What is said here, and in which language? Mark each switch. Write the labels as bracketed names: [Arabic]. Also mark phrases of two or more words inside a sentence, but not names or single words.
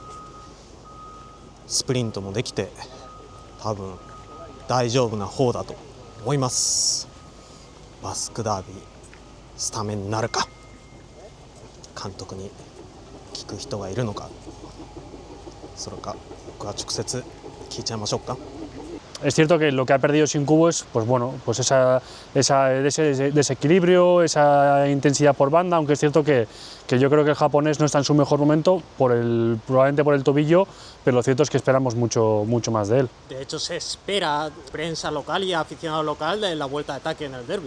[Japanese] スプリントもできて多分大丈夫な方だと思います。バスクダービースタメンになるか、監督に聞く人がいるのか、それか僕は直接聞いちゃいましょうか。 [Spanish] Es cierto que lo que ha perdido sin Kubo es, pues bueno, pues ese desequilibrio, esa intensidad por banda, aunque es cierto que yo creo que el japonés no está en su mejor momento, probablemente por el tobillo, pero lo cierto es que esperamos mucho más de él. De hecho, se espera prensa local y aficionado local de la vuelta de ataque en el derbi.